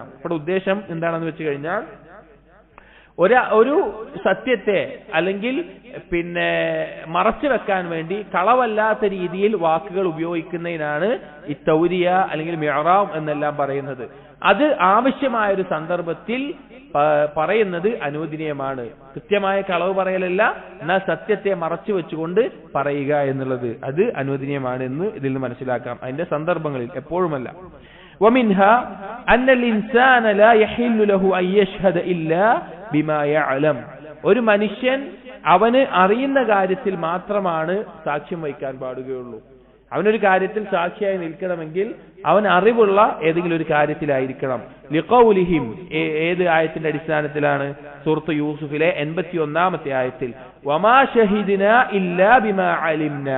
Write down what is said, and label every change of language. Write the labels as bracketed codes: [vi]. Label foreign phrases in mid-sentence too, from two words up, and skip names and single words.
[ml] ഇവിടെ ഉദ്ദേശം എന്താണെന്ന് വെച്ച് കഴിഞ്ഞാൽ ഒരു സത്യത്തെ അല്ലെങ്കിൽ പിന്നെ മറച്ചു വെക്കാൻ വേണ്ടി കളവല്ലാത്ത രീതിയിൽ വാക്കുകൾ ഉപയോഗിക്കുന്നതിനാണ് ഈ തൗരിയ അല്ലെങ്കിൽ മിഅ്റാബ് എന്നെല്ലാം പറയുന്നത്. അത് ആവശ്യമായ ഒരു സന്ദർഭത്തിൽ പറയുന്നത് അനുവദനീയമാണ്. കൃത്യമായ കളവ് പറയലല്ല, എന്നാൽ സത്യത്തെ മറച്ചു വെച്ചുകൊണ്ട് പറയുക എന്നുള്ളത് അത് അനുവദനീയമാണ് എന്ന് ഇതിൽ നിന്ന് മനസ്സിലാക്കാം. അതിന്റെ സന്ദർഭങ്ങളിൽ, എപ്പോഴുമല്ല. [ar] ومنها أن الإنسان لا يحل له أن يشهد إلا بما يعلم. [ml] ഒരു മനുഷ്യൻ അവന് അറിയുന്ന കാര്യത്തിൽ മാത്രമാണ് സാക്ഷ്യം വഹിക്കാൻ പാടുകയുള്ളൂ. അവനൊരു കാര്യത്തിൽ സാക്ഷിയായി നിൽക്കണമെങ്കിൽ അവൻ അറിവുള്ള ഏതെങ്കിലും ഒരു കാര്യത്തിലായിരിക്കണം. ലിഖൗലിഹിം, ഏത് ആയത്തിന്റെ അടിസ്ഥാനത്തിലാണ്? സൂറത്ത് യൂസുഫിലെ 81-ാമത്തെ ആയത്തിൽ [ar] وما شهدنا إلا بما علمنا.